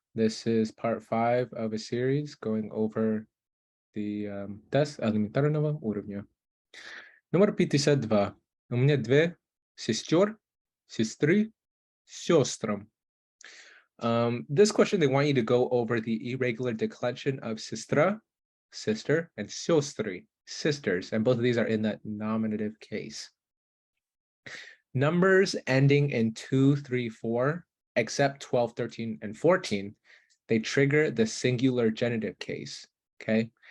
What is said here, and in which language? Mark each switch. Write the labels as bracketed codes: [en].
[en] This is part 5 of a series going over the [ru] тест элементарного уровня. Номер 52. У меня две сестер, сестры, сестрам. [en] This question, they want you to go over the irregular declension of sestra, sister, and сестры, sisters, and both of these are in that nominative case. Numbers ending in 2, 3, 4, except 12, 13, and 14, they trigger the singular genitive case, okay?